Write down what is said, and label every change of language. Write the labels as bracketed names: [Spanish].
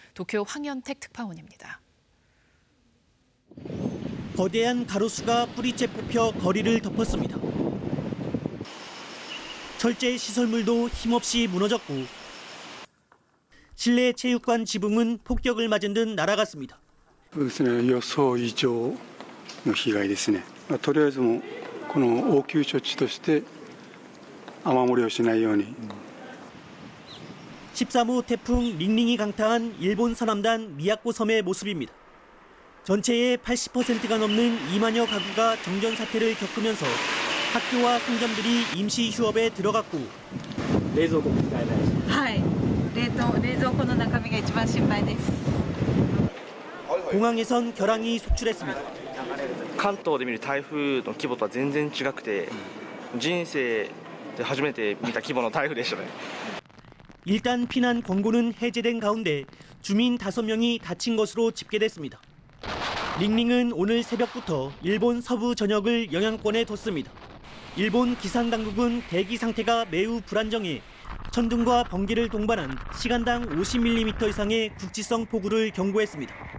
[Korean] 도쿄 황현택 특파원입니다. 거대한 가로수가 뿌리째 뽑혀 거리를 덮었습니다. 철제 시설물도 힘없이 무너졌고 실내 체육관 지붕은 폭격을 맞은 듯 날아갔습니다. [Japanese] 予想以上の被害ですね。とりあえずもこの応急処置として雨漏りをしないように。 [Korean] 13호 태풍 링링이 강타한 일본 서남단 미야코 섬의 모습입니다. 전체의 80%가 넘는 2만여 가구가 정전 사태를 겪으면서 학교와 상점들이 임시 휴업에 들어갔고 [Japanese] 冷蔵庫も使えないし。はい。冷蔵庫の中身が一番心配です。 [Korean] 공항에선 결항이 속출했습니다. [Japanese] 関東で見る台風の規模とは全然違くて、人生で初めて見た規模の台風でしたね。 [Korean] 일단 피난 권고는 해제된 가운데 주민 5명이 다친 것으로 집계됐습니다. 링링은 오늘 새벽부터 일본 서부 전역을 영향권에 뒀습니다. 일본 기상당국은 대기 상태가 매우 불안정해 천둥과 번개를 동반한 시간당 50mm 이상의 국지성 폭우를 경고했습니다.